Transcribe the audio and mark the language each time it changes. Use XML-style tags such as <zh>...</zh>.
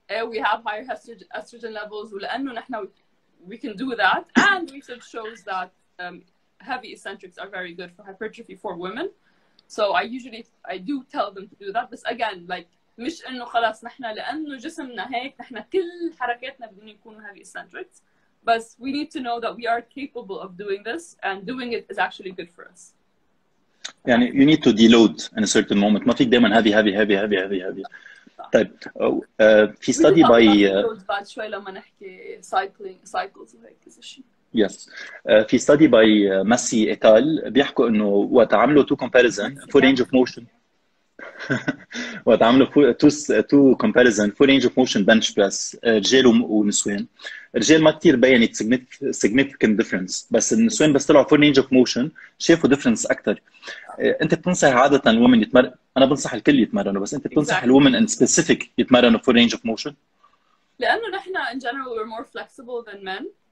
<en>we have higher estrogen levels</en> <ar>ولأنه نحن</ar> <en>we can do that and research shows that heavy eccentrics are very good for hypertrophy for women so I do tell them to do that but again like</en> <ar>مش انه خلاص نحن لانه جسمنا هيك نحن كل حركاتنا بدهم يكونوا</ar> <en>heavy eccentrics</en> <ar>بس</ar> <en>we need to know that we are capable of doing this and doing it is actually good for us.</en> <ar>يعني</ar> <en>you need to deload in a certain moment</en> <ar>ما فيك دائما</ar> <en>heavy.</en> <ar>طيب في</ar> <en>study by</en> <ar>بعد شوي لما نحكي</ar> <en>cycles</en> <ar>وهيك كذا شيء.</ar> <en>Yes. في study by Massey et al</en> <ar>بيحكوا إنه وقت عملوا</ar> <en>two comparison for range of motion</en> <ar>وقت عملوا</ar> <en>two comparison for range of motion bench press</en> <ar>رجال ونسوان. الرجال ما كثير بينت</ar> <en>significant difference</en> <ar>بس النسوان بس طلعوا</ar> <en>for range of motion</en> <ar>شافوا difference أكثر. أنت بتنصح عادة الومن يتمرن؟ أنا بنصح الكل يتمرنوا بس أنت بتنصح الومن</ar> <en>in specific</en> <ar>يتمرنوا</ar> <en>for range of motion؟</en> <ar>لأنه نحن</ar> <en>in general we're more flexible than men.</en>